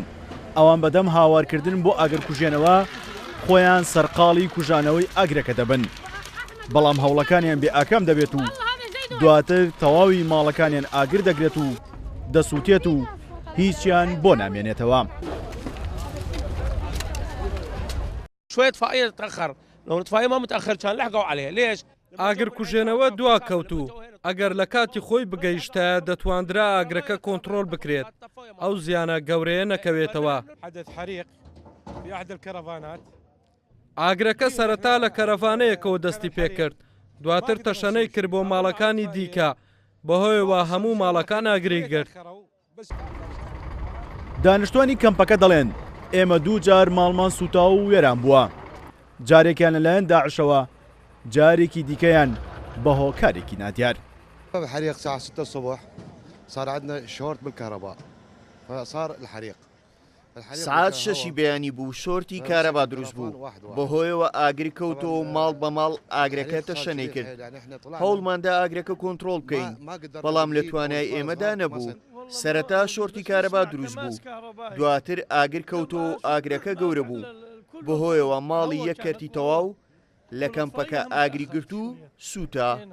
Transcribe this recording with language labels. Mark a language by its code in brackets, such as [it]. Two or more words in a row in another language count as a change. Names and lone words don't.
[ckb] ئەوان بەدەم هاوارکردن بۆ ئاگر کوژێنەوە خۆیان سەرقاڵی کوژانەوەی ئاگرەکە دەبن، بەڵام هەوڵەکانیان بێ ئاکام دەبێت و دواتر تەواوی ماڵەکانیان ئاگر دەگرێت و دەسووتێت و هیچیان بۆ نامێنێتەوە. [ar] شوية إطفائية تأخر، لو الإطفائية ما متأخر كان لحقوا عليها، ليش؟ [ckb] ئاگر کوژێنەوە دوا کەوتو ئەگەر لە کاتی خۆی بگەیشتە دەتواندرا ئاگرەکە کۆنتڕۆل بکرێت، ئەو زیانە گەورەیە نەکەوێتەوە. ئاگرەکە سەرەتا لە کەرەڤانەیەکەوە دەستی پێکرد، دواتر تەشەنەی کرد بۆ ماڵەکانی دیکە، بەهۆیەوە هەموو ماڵەکان ئاگری گرت. دانیشتوانی کەمپەکە دەڵێن ئێمە 2 جار ماڵمان سوتاو و وێران بووە، جارێکیان لەلایەن داعشەوە، جارێکی دیکەیان بە هۆکارێکی نادیار. [ar] الحريق الساعة 6 الصبح صار عندنا شورت بالكهرباء فصار الحريق. [ckb] سعات 6 بەیانی بوو شۆرتی کارەبا دروست بوو، بەهۆیەوە ئاگری کەوتەوە ماڵ بە ماڵ ئاگرەکە تەشەنەی کرد. هەوڵماندا ئاگرەکە کۆنتڕۆڵ بکەین، بەڵام لە توانای ئێمەدا نەبوو. سەرەتا شۆرتی کارەبا دروست بوو، دواتر ئاگر کەوتەوە ئاگرەکە گەورە بوو، بەهۆیەوە ماڵی یەک کەرتی تەواو لە کەمپەکە ئاگری گرت و سووتە.